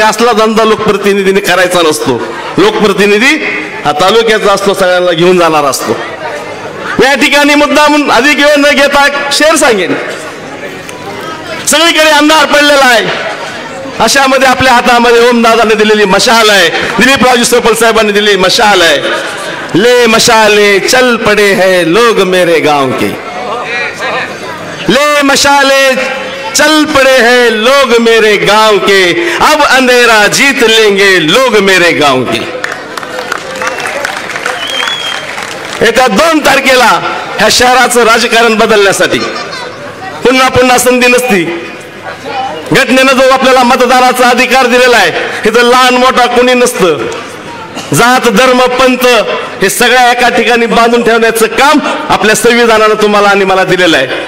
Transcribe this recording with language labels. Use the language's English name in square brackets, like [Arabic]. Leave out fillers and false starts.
[Marathi] असला धंदा लोकप्रतिनिधीने करायचा नसतो. लोकप्रतिनिधी हा तालुक्याचा असतो, सगळ्यांना घेऊन जाणार असतो. या ठिकाणी मुद्दा म्हणून अधिक वेळ न घेता शेर सांगेन. सगळीकडे अंधार पडलेला आहे. अशामध्ये आपल्या हातामध्ये ओमदादाने दिलेली मशाल आहे, दिलीपरावजी सोपल साहेबांनी दिलेली मशाल आहे. [Hindi] ले मशाले चल पड़े हैं लोग मेरे गांव के, ले मशाले चल पड़े हैं लोग मेरे गांव के, अब अंधेरा जीत लेंगे लोग मेरे गांव के. [Marathi] येत्या 2 तारखेला ह्या शहराचं राजकारण बदलण्यासाठी पुन्हा पुन्हा संधी नसती. घटनेनं जो आपल्याला मतदानाचा अधिकार दिलेला आहे, इथं लहान मोठा कोणी नसतं. जात धर्म पंथ हे सगळ्या एका ठिकाणी बांधून ठेवण्याचं काम आपल्या संविधानानं तुम्हाला आणि मला दिलेलं आहे.